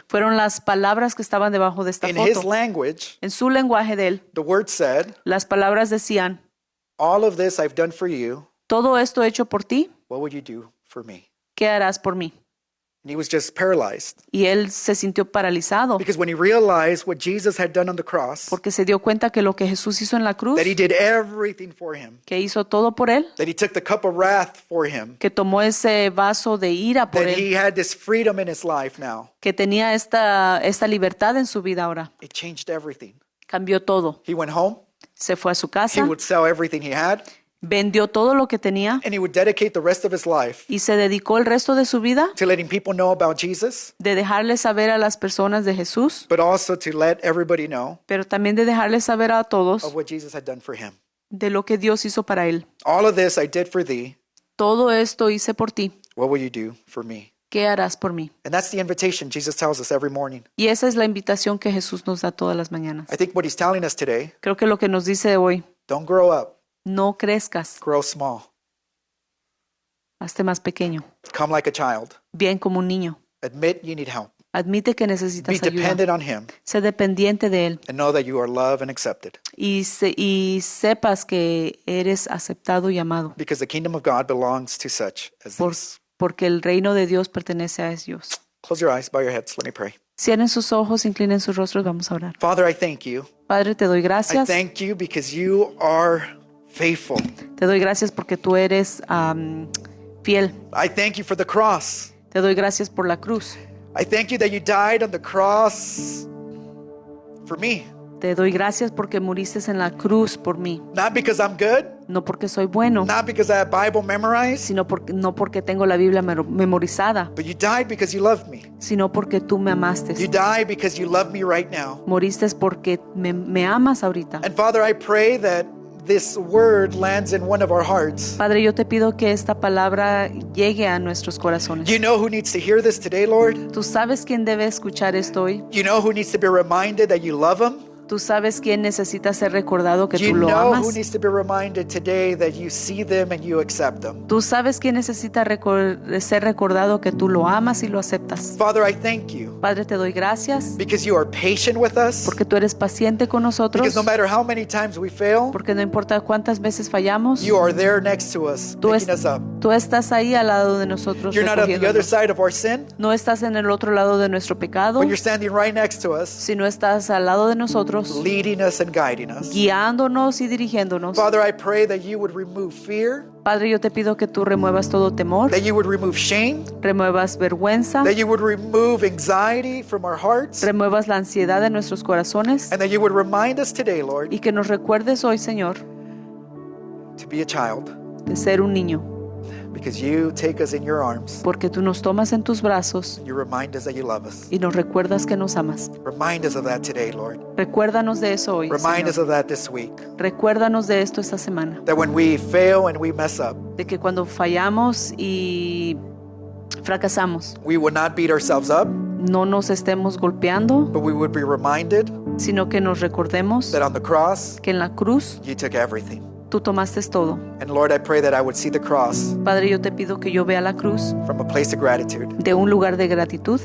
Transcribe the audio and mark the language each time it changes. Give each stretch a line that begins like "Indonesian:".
Spanish: fueron las palabras que estaban debajo de esta
English: In his
Spanish: foto.
English: language,
Spanish: En su lenguaje de él,
English: the word said,
Spanish: las palabras decían,
English: "All of this I've done for you.
Spanish: todo esto hecho por ti,
English: What would you do for me?"
Spanish: ¿qué harás por mí?
English: And he was just paralyzed.
Spanish: Y él se sintió paralizado
English: Because when he realized what Jesus had done on the cross,
Spanish: porque se dio cuenta que lo que Jesús hizo en la cruz,
English: that he did everything for him,
Spanish: que hizo todo por él,
English: that he took the cup of wrath for him,
Spanish: que tomó ese vaso de ira por
English: that
Spanish: él,
English: he had this freedom in his life now,
Spanish: que tenía esta libertad en su vida ahora.
English: it changed everything.
Spanish: Cambió todo.
English: He went home,
Spanish: Se fue a su
English: he
Spanish: casa,
English: would sell everything he had,
Spanish: vendió todo lo que tenía
English: and he would dedicate the rest of his life
Spanish: y se dedicó el resto de su vida
English: to letting people know about Jesus,
Spanish: de dejarle saber a las personas de Jesús,
English: but also to let everybody know
Spanish: pero también de dejarle saber a todos
English: of what Jesus had done for him.
Spanish: de lo que Dios hizo para él.
English: All of this I did for thee.
Spanish: Todo esto hice por ti.
English: What will you do for me?
Spanish: ¿Qué harás por mí?
English: And that's the invitation Jesus tells us every morning.
Spanish: Y esa es la invitación que Jesús nos da todas las mañanas.
English: I think what he's telling us today,
Spanish: Creo que lo que nos dice hoy,
English: don't grow up,
Spanish: no crezcas,
English: grow small.
Spanish: hazte más pequeño,
English: Come like a child.
Spanish: bien como un niño.
English: Admit you need help.
Spanish: Admite que
English: Be
Spanish: necesitas ayuda.
English: dependent on him
Spanish: Sé dependiente de Él
English: and know that you are loved and accepted.
Spanish: y sepas que eres aceptado y amado,
English: Because the kingdom of God belongs to such as this.
Spanish: porque el reino de Dios pertenece a ellos.
English: Close your eyes, bow your heads, let me pray.
Spanish: Cierren sus ojos, inclinen sus rostros, vamos a orar.
English: Father, I thank you.
Spanish: Padre, te doy
English: I
Spanish: gracias.
English: thank you because you are faithful.
Spanish: Te doy gracias porque tú eres fiel.
English: I thank you for the cross.
Spanish: Te doy gracias por la cruz.
English: I thank you that you died on the cross for me.
Spanish: Te doy gracias porque muriste en la cruz por mí.
English: Not because I'm good,
Spanish: No porque soy bueno,
English: not because I have Bible memorized,
Spanish: no porque tengo la Biblia memorizada,
English: but you died because you loved me.
Spanish: sino porque tú me amaste.
English: You died because you love me right now.
Spanish: Moriste porque me amas ahorita.
English: And Father, I pray that this word lands in one of our hearts.
Spanish: Padre, yo te pido que esta palabra llegue a nuestros corazones.
English: You know who needs to hear this today, Lord?
Spanish: Tú sabes quién debe escuchar esto hoy.
English: You know who needs to be reminded that you love him?
Spanish: Tú sabes quién necesita ser recordado que
English: You
Spanish: tú lo
English: know who
Spanish: amas.
English: needs to be reminded today that you see them and you accept them.
Spanish: Tú sabes quién necesita ser recordado que tú lo amas y lo aceptas.
English: Father, I thank you
Spanish: Padre, te doy gracias
English: because you are patient with us.
Spanish: porque tú eres paciente con nosotros.
English: Because no matter how many times we fail,
Spanish: Porque no importa cuántas veces fallamos,
English: you are there next to us,
Spanish: tú,
English: picking us up.
Spanish: tú estás ahí al lado de nosotros.
English: You're not on the other
Spanish: recogiéndonos.
English: side of our sin,
Spanish: No estás en el otro lado de nuestro pecado,
English: but you're standing right next to us,
Spanish: sino estás al lado de nosotros,
English: leading us and guiding us.
Spanish: guiándonos y dirigiéndonos.
English: Father, I pray that you would remove fear,
Spanish: Padre, yo te pido que tú remuevas todo temor,
English: that you would remove shame,
Spanish: remuevas vergüenza,
English: that you would remove anxiety from our hearts,
Spanish: remuevas la ansiedad de nuestros corazones
English: and that you would remind us today, Lord,
Spanish: y que nos recuerdes hoy, Señor,
English: to be a child,
Spanish: de ser un niño,
English: because you take us in your arms.
Spanish: porque tú nos tomas en tus brazos
English: You remind us that you love us.
Spanish: y nos recuerdas que nos amas.
English: Remind us of that today, Lord.
Spanish: Recuérdanos de eso hoy,
English: Remind us
Spanish: Señor.
English: of that this week.
Spanish: Recuérdanos de esto esta semana,
English: That when we fail and we mess up,
Spanish: de que cuando fallamos y fracasamos,
English: we would not beat ourselves up,
Spanish: no nos estemos golpeando,
English: but we would be reminded
Spanish: sino que nos recordemos
English: that on the cross,
Spanish: que en la cruz
English: you took everything.
Spanish: Tú tomaste todo.
English: And Lord, I pray that I would see the cross
Spanish: Padre, yo te pido que yo vea la cruz
English: from a place of gratitude,
Spanish: de un lugar de gratitud,